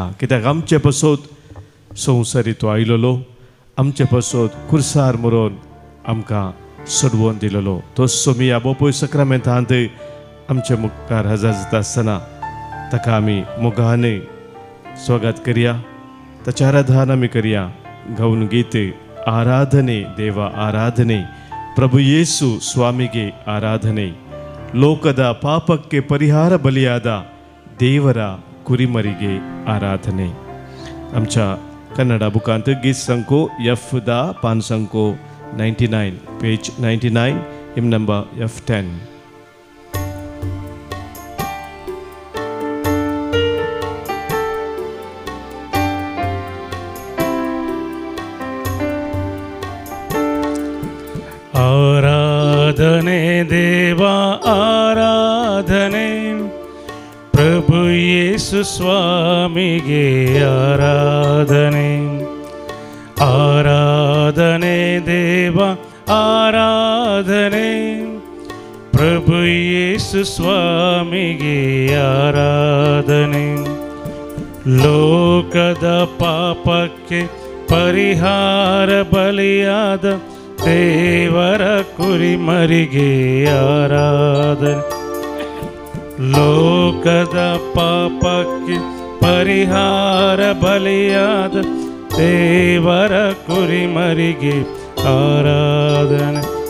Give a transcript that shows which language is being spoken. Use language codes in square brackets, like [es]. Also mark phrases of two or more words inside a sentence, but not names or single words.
[kok] कित्याक आमचे पासत संवसारी तो आयलोलो, आमचे पासत कुर्सार मरोन आमकां सोडवून दिलेलो. तो सोमिया बोपय सक्रामेंतांत आमचे मुखार हजर जाता आसतना ताका आमी मोगान स्वागत करया, ताचें आराधन आमी करया. गौन गीत [kn] ಆರಾಧನೆ ದೇವಾ ಆರಾಧನೆ, ಪ್ರಭು ಯೇಸು ಸ್ವಾಮಿಗೆ ಆರಾಧನೆ, ಲೋಕದ ಪಾಪಕ್ಕೆ ಪರಿಹಾರ ಬಲಿಯಾದ ದೇವರ ಕುರಿಮರಿಗೆ ಆರಾಧನೆ. [kok] आमच्या कन्नडा बुकांत गीत संको F 599 पेज 99 [en] hymn number [kok] F10. [kn] ಆರಾಧನೆ ದೇವಾ ಆರಾಧನೆ, ಪ್ರಭು ಯೇಸು ಸ್ವಾಮಿಗೆ ಆರಾಧನೆ. ಆರಾಧನೆ ದೇವಾ ಆರಾಧನೆ, ಪ್ರಭು ಯೇಸು ಸ್ವಾಮಿಗೆ ಆರಾಧನೆ. ಲೋಕದ ಪಾಪಕ್ಕೆ ಪರಿಹಾರ ಬಲಿಯಾದ ದೇವರ ಕುರಿಮರಿಗೆ ಆರಾಧನೆ. ಲೋಕದ ಪಾಪಕ್ಕೆ ಪರಿಹಾರ ಬಲಿಯಾದ ದೇವರ ಕುರಿಮರಿಗೆ ಆರಾಧನೆ.